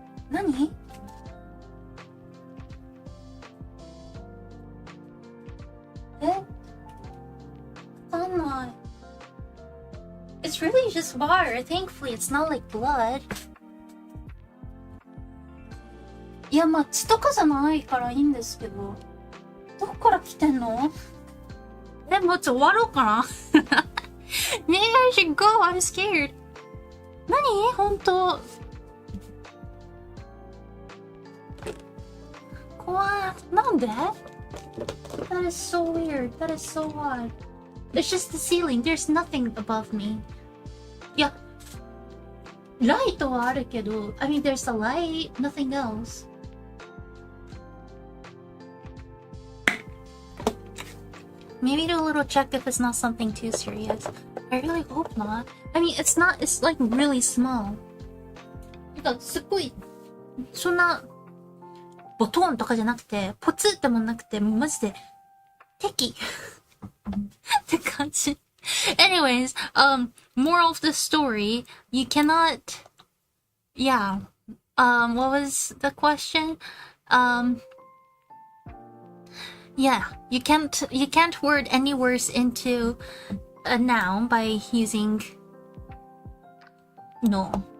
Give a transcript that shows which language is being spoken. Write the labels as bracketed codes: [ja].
[ja] 何？わかんない。 [en] It's really just water. Thankfully, it's not like blood. [ja] いや、まあ、血とかじゃないからいいんですけど。どこから来てんの？もう終わろうかな [en] Maybe I should go. I'm scared. [ja] 何？本当。怖い。なんで？ [en] That is so weird. That is so odd. It's just the ceiling. There's nothing above me. [ja] いや、ライトはあるけど、 [en] I mean, there's a light, nothing else. Maybe do a little check if it's not something too serious. I really hope not. I mean, it's not, it's like really small. なんかすっごい、そんな、ボトンとかじゃなくて、ポツってもなくて、マジで、敵って感じ。 Anyways, moral of the story, you cannot, yeah, what was the question? Yeah, you can't word any words into a noun by using no.